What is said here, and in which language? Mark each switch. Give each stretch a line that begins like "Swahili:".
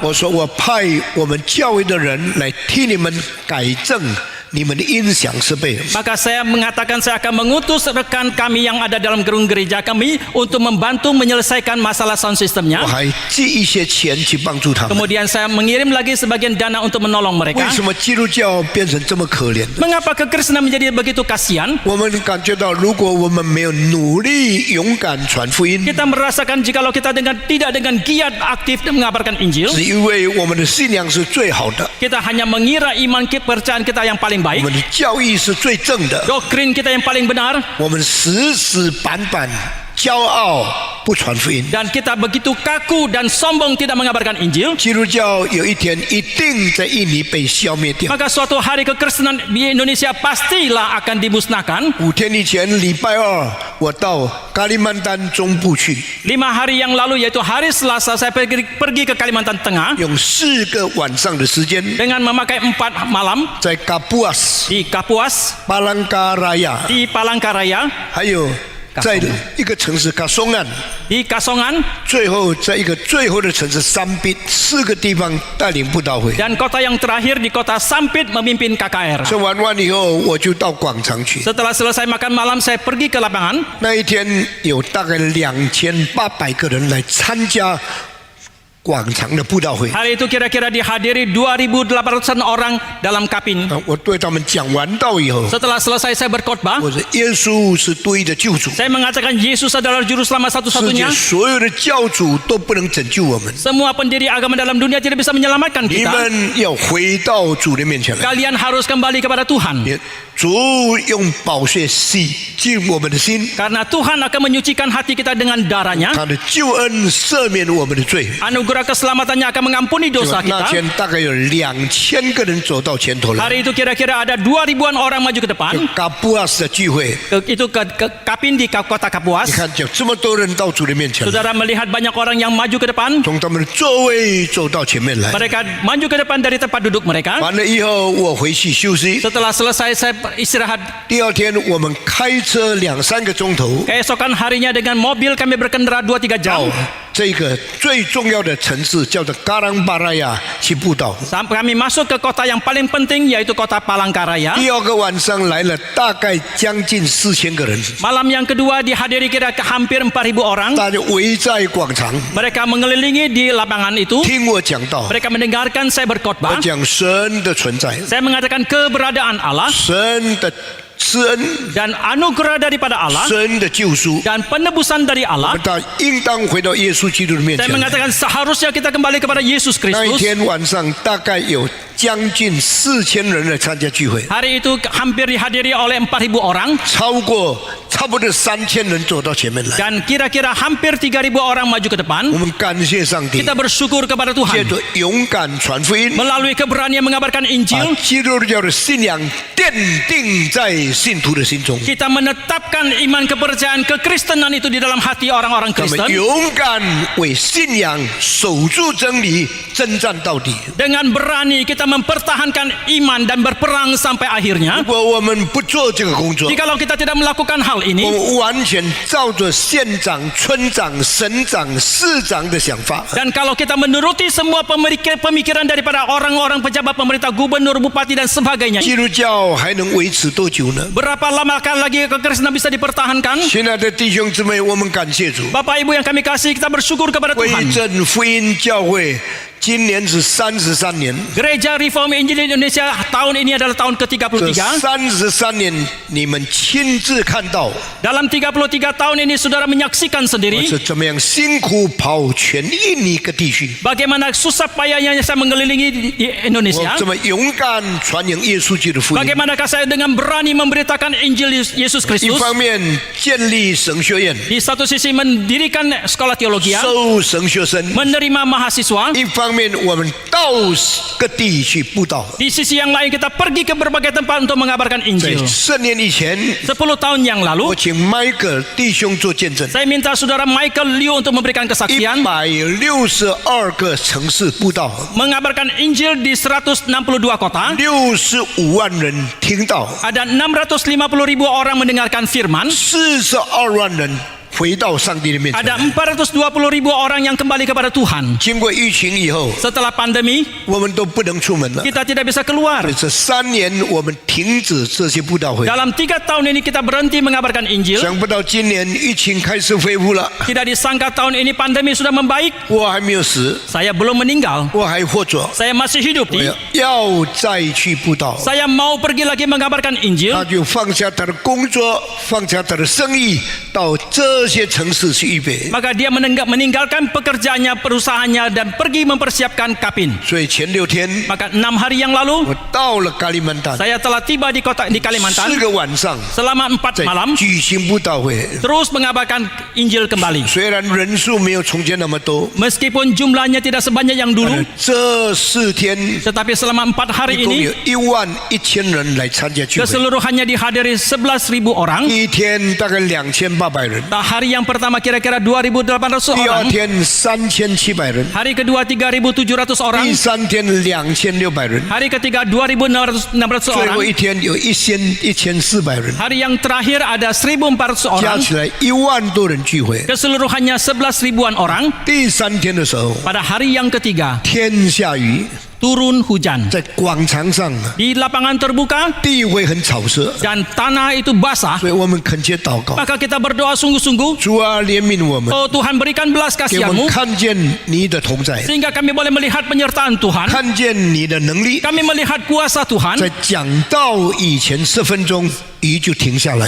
Chinese: 我说，我派我们教会的人来替你们改正你们的音响设备。
Indonesian: Maka saya mengatakan saya akan mengutus rekan kami yang ada dalam gedung gereja kami untuk membantu menyelesaikan masalah sound systemnya.
Chinese: 还寄一些钱去帮助他们。
Indonesian: Kemudian saya mengirim lagi sebagian dana untuk menolong
Chinese: 为
Indonesian: mereka.
Chinese: 什么基督教变成这么可怜？
Indonesian: Mengapa kekristenan menjadi begitu kasihan?
Chinese: 我们感觉到，如果我们没有努力、勇敢传福音，
Indonesian: Kita merasakan jikalau kita tidak dengan giat aktif mengabarkan Injil,
Chinese: 是因为我们的信仰是最好的，
Indonesian: kita hanya mengira iman kepercayaan kita yang paling baik,
Chinese: 们的教义是最正的，
Indonesian: doktrin kita yang paling benar,
Chinese: 我们死死板板、骄傲不传福音。
Indonesian: dan kita begitu kaku dan sombong tidak mengabarkan Injil,
Chinese: 基督教有一天一定在印尼被消灭掉。
Indonesian: maka suatu hari kekristenan di Indonesia pastilah akan dimusnahkan.
Chinese: 5天以前，礼拜二我到加利曼丹中部去，
Indonesian: 5 hari yang lalu yaitu hari Selasa saya pergi ke Kalimantan Tengah
Chinese: 用4个晚上的时间，
Indonesian: dengan memakai 4 malam
Chinese: 在卡布阿斯、
Indonesian: di Kapuas,
Chinese: 巴兰加拉亚，
Indonesian: di Palangkaraya,
Chinese: 还有在一个城市卡松岸，
Indonesian: di Kasongan,
Chinese: 最后在一个最后的城市三滨，4个地方带领布道会。
Indonesian: dan kota yang terakhir di kota Sampit memimpin KKR.
Chinese: 吃完饭以后，我就到广场去。
Indonesian: Setelah selesai makan malam saya pergi ke lapangan.
Chinese: 那一天有大概2800个人来参加广场的布道会。
Indonesian: Hari itu kira-kira dihadiri 2.800-an orang dalam kapin.
Chinese: 我对他们讲完道以后，
Indonesian: Setelah selesai saya berkhotbah,
Chinese: 我说耶稣是独一的救主，
Indonesian: saya mengatakan Yesus adalah juru selamat satu-satunya.
Chinese: 所有的教主都不能拯救我们，
Indonesian: Semua pendiri agama dalam dunia tidak bisa menyelamatkan
Chinese: 你
Indonesian: kita.
Chinese: 们要回到主的面前来。
Indonesian: Kalian harus kembali kepada Tuhan.
Chinese: 也主用宝血洗净我们的心，
Indonesian: Karena Tuhan akan menyucikan hati kita dengan darahnya.
Chinese: 他的救恩赦免我们的罪。
Indonesian: Anugerah keselamatannya akan mengampuni
Chinese: 就
Indonesian: dosa
Chinese: 那
Indonesian: kita.
Chinese: 天大概有2000个人走到前头来，
Indonesian: Hari itu kira-kira ada 2.000-an orang maju ke depan.
Chinese: 卡布阿斯的聚会，
Indonesian: Itu ke kapin di kota
Chinese: 你
Indonesian: Kapuas.
Chinese: 看有这么多人到主的面前来，
Indonesian: Saudara melihat banyak orang yang maju ke depan.
Chinese: 从他们的座位走到前面来。
Indonesian: Mereka maju ke depan dari tempat duduk mereka.
Chinese: 完了以后，我回去休息。
Indonesian: Setelah selesai saya istirahat.
Chinese: 第二天我们开车2-3个钟头
Indonesian: Keesokan harinya dengan mobil kami berkendara 2-3 jam.
Chinese: 到这个最重要的城市，叫做嘎朗巴拉雅去布道。
Indonesian: Sampai kami masuk ke kota yang paling penting yaitu kota Palangkaraya.
Chinese: 第二个晚上来了大概将近4000个人，
Indonesian: Malam yang kedua dihadiri kira hampir 4.000 orang.
Chinese: 大家围在广场
Indonesian: Mereka mengelilingi di lapangan itu.
Chinese: 听我讲道。
Indonesian: Mereka mendengarkan saya
Chinese: 我
Indonesian: berkhotbah.
Chinese: 讲神的存在，
Indonesian: Saya mengatakan keberadaan Allah
Chinese: 神的施恩，
Indonesian: dan anugerah daripada Allah
Chinese: 神的救赎。
Indonesian: dan penebusan dari
Chinese: 我
Indonesian: Allah.
Chinese: 们到应当回到耶稣基督的面
Indonesian: Saya
Chinese: 前来。
Indonesian: mengatakan seharusnya kita kembali kepada Yesus
Chinese: 那一
Indonesian: Kristus.
Chinese: 天晚上大概有将近4000人来参加聚会，
Indonesian: Hari itu hampir dihadiri oleh 4.000 orang
Chinese: 差不多3000人走到前面来。
Indonesian: dan kira-kira hampir 3.000 orang maju ke depan.
Chinese: 我们感谢上帝，
Indonesian: Kita bersyukur kepada
Chinese: 借
Indonesian: Tuhan
Chinese: 着勇敢传福音，
Indonesian: melalui keberanian mengabarkan
Chinese: 把
Indonesian: Injil.
Chinese: 基督教的信仰奠定在信徒的心中。
Indonesian: Kita menetapkan iman kepercayaan kekristenan itu di dalam hati orang-orang
Chinese: 他们
Indonesian: Kristen
Chinese: 勇敢为信仰守住真理，征战到底。
Indonesian: dengan berani kita mempertahankan iman dan berperang sampai
Chinese: 如
Indonesian: akhirnya.
Chinese: 果我们不做这个工作，
Indonesian: Jikalau kita tidak melakukan hal
Chinese: 我
Indonesian: ini,
Chinese: 们完全照着县长、村长、省长、市长的想法，
Indonesian: dan kalau kita menuruti semua pemikiran daripada orang-orang pejabat pemerintah, gubernur, bupati dan sebagainya,
Chinese: 基督教还能维持多久呢？
Indonesian: berapa lama lagi kekristenan bisa dipertahankan?
Chinese: 亲爱的弟兄姊妹，我们感谢主，
Indonesian: Bapak Ibu yang kami kasih, kita bersyukur kepada
Chinese: 威
Indonesian: Tuhan.
Chinese: 震福音教会今年是33年。
Indonesian: Gereja Reform Injil Indonesia tahun ini adalah tahun
Chinese: 这
Indonesian: ke-33.
Chinese: 33年，你们亲自看到
Indonesian: Dalam 33 tahun ini saudara menyaksikan
Chinese: 我
Indonesian: sendiri
Chinese: 是怎么样辛苦跑全印尼各地区，
Indonesian: bagaimana susah payahnya saya mengelilingi di
Chinese: 我
Indonesian: Indonesia.
Chinese: 怎么勇敢传扬耶稣基督的福音。
Indonesian: Bagaimanakah saya dengan berani memberitakan Injil Yesus Kristus.
Chinese: 方面建立神学院，
Indonesian: Di satu sisi mendirikan sekolah teologi,
Chinese: 收神学生；
Indonesian: menerima mahasiswa.
Chinese: 一方面，我们到各地去布道。
Indonesian: Di sisi yang lain kita pergi ke berbagai tempat untuk mengabarkan
Chinese: 在
Indonesian: Injil.
Chinese: 10年以前，
Indonesian: 10 tahun yang
Chinese: 我
Indonesian: lalu
Chinese: 请迈克弟兄做见证，
Indonesian: saya minta saudara Michael Liu untuk memberikan kesaksian
Chinese: 162个城市布道，
Indonesian: mengabarkan Injil di 162 kota.
Chinese: 65万人听到，
Indonesian: Ada 650.000 orang mendengarkan firman.
Chinese: 42万人回到上帝的面前。
Indonesian: Ada 420.000 orang yang kembali kepada Tuhan.
Chinese: 经过疫情以后，
Indonesian: Setelah pandemi,
Chinese: 我们都不能出门了。
Indonesian: kita tidak bisa keluar.
Chinese: 这3年我们停止这些布道会，
Indonesian: Dalam 3 tahun ini kita berhenti mengabarkan Injil.
Chinese: 想不到今年疫情开始恢复了，
Indonesian: Tidak disangka tahun ini pandemi sudah membaik.
Chinese: 我还没有死，
Indonesian: Saya belum meninggal.
Chinese: 我还活着，
Indonesian: Saya masih hidup
Chinese: 我
Indonesian: nih.
Chinese: 要再去布道。
Indonesian: Saya mau pergi lagi mengabarkan Injil.
Chinese: 他就放下他的工作，放下他的生意，到这些城市去预备。
Indonesian: Maka dia meninggalkan pekerjaannya, perusahaannya dan pergi mempersiapkan kapin.
Chinese: 所以前6天，
Indonesian: Maka 6 hari yang lalu
Chinese: 我到了加利曼丹，
Indonesian: saya telah tiba di kota di Kalimantan
Chinese: 4个晚上
Indonesian: selama 4
Chinese: 在
Indonesian: malam
Chinese: 举行布道会。
Indonesian: terus mengabarkan Injil kembali.
Chinese: 虽然人数没有从前那么多，
Indonesian: Meskipun jumlahnya tidak sebanyak yang
Chinese: 但
Indonesian: dulu,
Chinese: 是这4天
Indonesian: tetapi selama 4 hari
Chinese: 一共
Indonesian: ini
Chinese: 有11000人来参加聚会，
Indonesian: keseluruhannya dihadiri 11.000 orang.
Chinese: 一天大概2800人，
Indonesian: Hari yang pertama kira-kira 2.800
Chinese: 第二
Indonesian: orang.
Chinese: 天3700人，
Indonesian: Hari kedua 3.700 orang.
Chinese: 第3天2600人，
Indonesian: Hari ketiga 2.600
Chinese: 最后
Indonesian: orang.
Chinese: 一天有1400人，
Indonesian: Hari yang terakhir ada 1.400
Chinese: 加
Indonesian: orang.
Chinese: 起来1万多人聚会。
Indonesian: Keseluruhannya 11.000-an orang.
Chinese: 第3天的时候，
Indonesian: Pada hari yang ketiga
Chinese: 天下雨，
Indonesian: turun hujan.
Chinese: 在广场上
Indonesian: Di lapangan terbuka
Chinese: 地会很潮湿，
Indonesian: dan tanah itu basah.
Chinese: 所以我们恳切祷告，
Indonesian: Maka kita berdoa sungguh-sungguh.
Chinese: 主啊怜悯我们，
Indonesian: Oh Tuhan berikan belas
Chinese: 给我们看见你的同在，
Indonesian: sehingga kami boleh melihat penyertaan Tuhan.
Chinese: 看见你的能力。
Indonesian: Kami melihat kuasa Tuhan.
Chinese: 在讲道以前10分钟，雨就停下来，